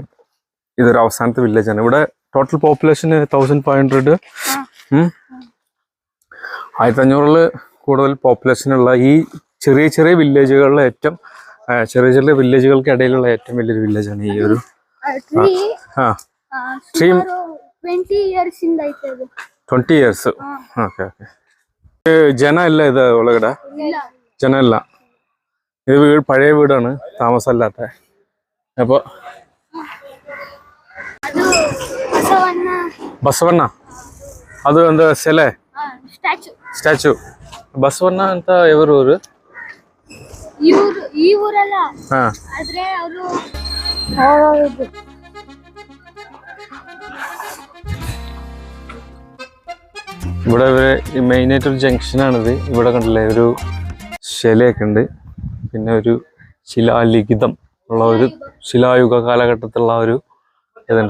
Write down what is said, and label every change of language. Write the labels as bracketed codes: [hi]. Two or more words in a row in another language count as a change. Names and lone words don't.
[ml] ഇതൊരു അവസാനത്തെ വില്ലേജാണ്. ഇവിടെ ടോട്ടൽ പോപ്പുലേഷൻ 1500. 1500 കൂടുതൽ പോപ്പുലേഷൻ ഉള്ള ഈ ചെറിയ ചെറിയ വില്ലേജുകളിലെ ഏറ്റവും ചെറിയ ചെറിയ വില്ലേജുകൾക്ക് ഇടയിലുള്ള ഏറ്റവും വലിയൊരു വില്ലേജാണ് ഈ ഒരു ട്രീ [kn] 20 years ಇಂದ ಐತೆ ಅದು 20 years. ಓಕೆ ಓಕೆ. ಜನ ಇಲ್ಲ ಇದೆ ಒಳಗಡೆ? ಜನ ಇಲ್ಲ. [ml] ഇത് വീട് പഴയ വീടാണ്, താമസമല്ലാത്ത. [kn] അപ്പോൾ ಬಸವಣ್ಣ ಅದು ಒಂದು ಸೆಲೆ ಸ್ಟ್ಯಾಚು. ಬಸವಣ್ಣ ಅಂತ [te] ఎవరు ఊరు? [kn] ಈ ಊರಲ್ಲ, ಆದ್ರೆ ಅವರು [ml] ഇവിടെ ഈ മെയിനായിട്ടൊരു ജംഗ്ഷനാണിത്. ഇവിടെ കണ്ടില്ലേ ഒരു ശിലയൊക്കെ ഉണ്ട്, പിന്നെ ഒരു ശിലാലിഖിതം ഉള്ള ഒരു ശിലായുഗ കാലഘട്ടത്തിലുള്ള ഒരു ഇതുണ്ട്.